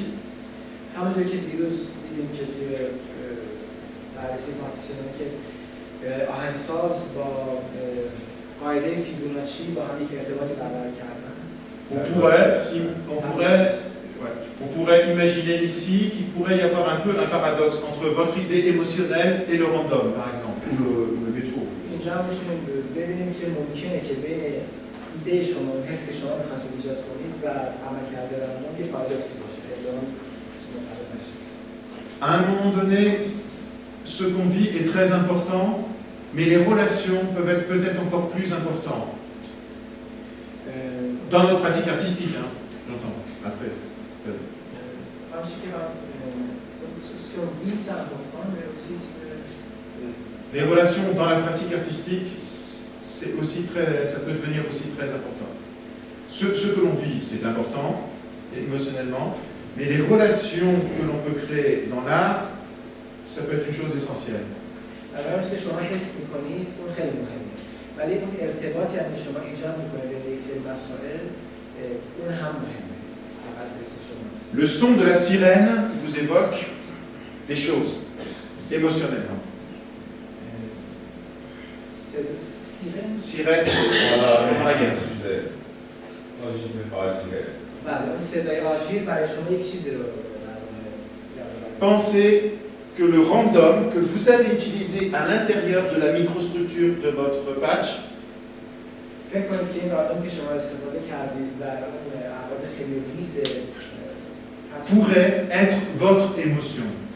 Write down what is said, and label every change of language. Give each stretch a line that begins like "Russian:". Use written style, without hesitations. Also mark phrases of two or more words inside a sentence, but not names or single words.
Persian: همونطور که دیروز دیدیم که توی بررسی پارتیسیونی که آهنگساز با قاعده فیبوناچی با هم یک ارتباطی برقرار کردن.
French: On pourrait imaginer ici qu'il pourrait y avoir un peu un paradoxe entre votre idée émotionnelle et le random, par exemple, ou le métro.
Persian: اینجا هم میتونیم ببینیم که ممکنه که بین ایده شما و حس که شما می‌خواستید ایجاد کنید و عملکرد راندوم یه پارادوکسی باشه.
French: À un moment donné, ce qu'on vit est très important, mais les relations peuvent être peut-être encore plus importantes. Dans notre pratique artistique, hein, j'entends, après. Les relations dans la pratique artistique, c'est aussi ça peut devenir aussi très important. Ce que l'on vit, c'est important, émotionnellement, mais les relations que l'on peut créer dans l'art, ça peut être une chose essentielle.
Persian: که شما حس می‌کنید اون خیلی مهمه. ولی اون ارتباطی هم که شما ایجاد می‌کنید بین یک سری مسائل اون هم مهمه.
French: Le son de la sirène vous évoque des choses émotionnellement. Sirène pendant la guerre. Pensez que le random que vous avez utilisé à l'intérieur de la microstructure de votre patch pourrait être votre émotion.